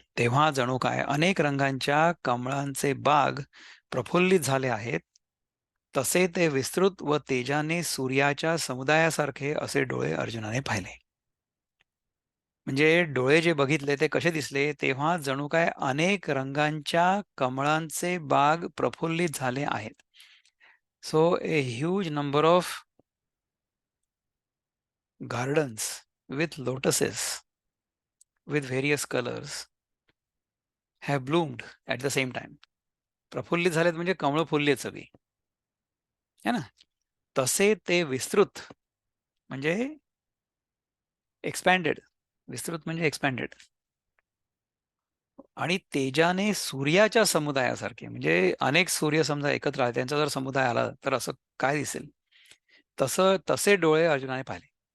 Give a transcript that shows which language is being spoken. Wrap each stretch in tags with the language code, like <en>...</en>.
<mr>तेव्हा जणू काय अनेक रंगांच्या कमळांचे बाग प्रफुल्लित झाले आहेत, तसे ते विस्तृत व तेजाने सूर्याच्या समुदायासारखे असे डोळे अर्जुनाने पाहिले. म्हणजे डोळे जे बघितले ते कसे दिसले? तेव्हा जणू काय अनेक रंगांच्या कमळांचे बाग प्रफुल्लित झाले आहेत.</mr> <en>So a huge number of gardens with lotuses with various colors have bloomed at the same time.</en> <mr>प्रफुल्लित झालेत म्हणजे कमळं फुलली आहेत सगळी, है ना. तसे ते विस्तृत म्हणजे एक्सपॅन्डेड, विस्तृत म्हणजे एक्सपॅन्डेड, आणि तेजाने सूर्याच्या समुदायासारखे, म्हणजे अनेक सूर्य समजा एकत्र आले, त्यांचा जर समुदाय आला तर असं काय दिसेल, तसं तसे डोळे अर्जुनाने पाहिले.</mr>